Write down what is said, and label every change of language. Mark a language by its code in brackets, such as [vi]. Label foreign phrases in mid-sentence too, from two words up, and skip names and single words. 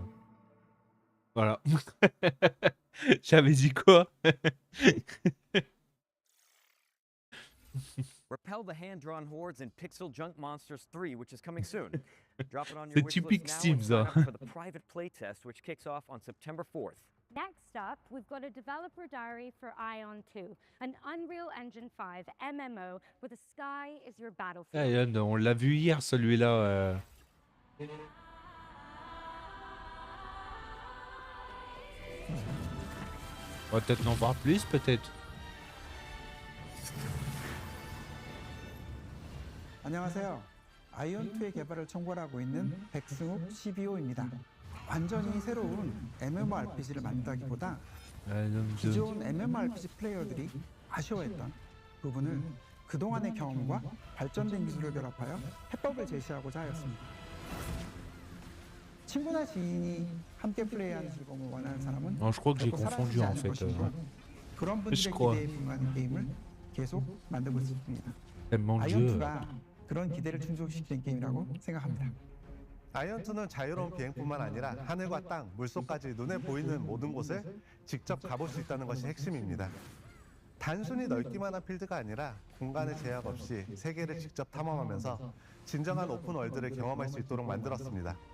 [fr] Voilà. J'avais dit quoi? [en] Repel the hand-drawn hordes in Pixel Junk Monsters 3, which is coming soon. Drop it on your [fr] C'est [en] wish [fr] typique [en] list now Steam, and sign [fr] ça. [en] up for the private playtest, which kicks off on September 4th. Next up, we've got a developer diary for Ion 2, an Unreal Engine 5 MMO where the sky is your battlefield. [fr] Ah, Yann, on l'a vu hier celui-là. On va peut-être en voir plus, peut-être. [ko] 안녕하세요. 아이언2의 개발을 총괄하고 있는 백승욱 CBO입니다. 완전히 새로운 MMORPG를 만들기보다 기존 MMORPG 플레이어들이 아쉬워했던 부분을 그동안의 경험과 발전된 기술을 결합하여 해법을 제시하고자 하였습니다. 친구나 지인이 함께 플레이하는 즐거움을 원하는 사람은 [fr] Non, je crois que j'ai [ko] 결코 [fr] confondu [ko] 사라지지 [fr] en [ko] 않을 [fr] fait. [ko] 것이고 그런 분들의 [fr] Je crois. [ko] 기대에 부응하는 게임을 계속 만들고 있습니다. [fr] Tellement de jeux. [ko] 아이언2가 그런 기대를 충족시킨 게임이라고 생각합니다. 아이언2는 자유로운 비행뿐만 아니라 하늘과 땅, 물속까지 눈에 보이는 모든 곳을 직접 가볼 수 있다는 것이 핵심입니다. 단순히 넓기만 한 필드가 아니라 공간의 제약 없이 세계를 직접 탐험하면서 진정한 오픈 월드를 경험할 수 있도록 만들었습니다.